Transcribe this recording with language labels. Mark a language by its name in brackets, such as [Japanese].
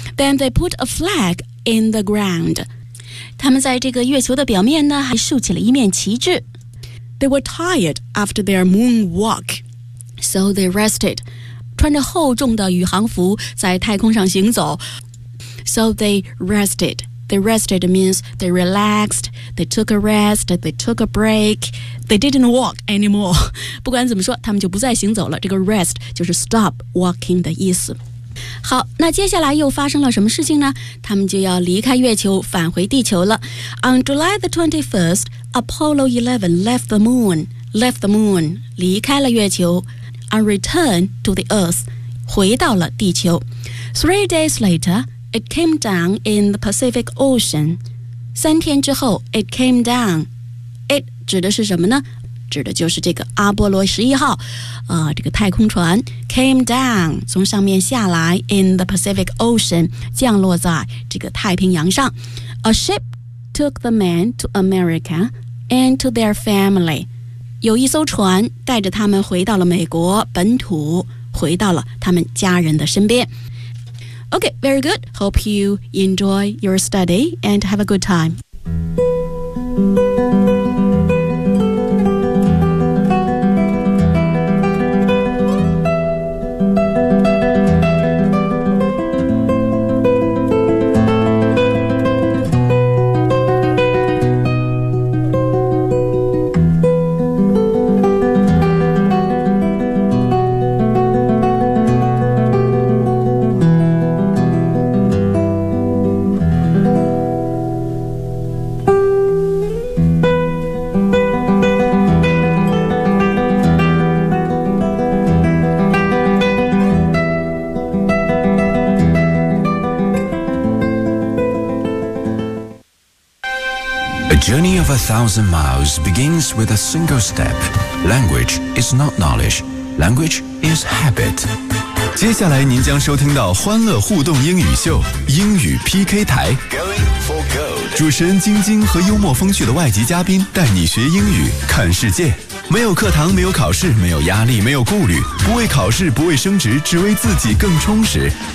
[English] Then they put a flag in the ground. [Chinese] 他们在这个月球的表面呢还竖起了一面旗帜。 [English] They were tired after their moon walk, so they rested. [Chinese] 穿着厚重的宇航服在太空上行走， [English] so they rested. They rested means they relaxed, they took a rest, they took a breakThey didn't walk anymore. [Chinese] 不管怎么说，他们就不再行走了。这个 rest 就是 [English] stop walking [Chinese] 的意思。好，那接下来又发生了什么事情呢？他们就要离开月球，返回地球了。 [English] On July the 21st, Apollo 11 left the moon. Left the moon, [Chinese] 离开了月球。 [English] And returned to the Earth, [Chinese] 回到了地球。 [English] 3 days later, it came down in the Pacific Ocean. [Chinese] 3天之后 , [English] it came down. [Chinese] 指的是什么呢？指的就是这个阿波罗十一号、这个太空船 [English] came down [Chinese] 从上面下来 [English] in the Pacific Ocean [Chinese] 降落在这个太平洋上。 [English] A ship took the men to America and to their family. [Chinese] 有一艘船带着他们回到了美国本土，回到了他们家人的身边。 [English] Okay, very good. Hope you enjoy your study and have a good time. Journey of a thousand miles begins with a single step. Language is not knowledge. Language is habit. [Chinese] 接下来您将收听到欢乐互动英语秀，英语 PK 台。 [English] Going for gold. [Chinese] 主持人晶晶和幽默风趣的外籍嘉宾带你学英语，看世界。没有课堂，没有考试，没有压力，没有顾虑，不为考试，不为升职，只为自己更充实。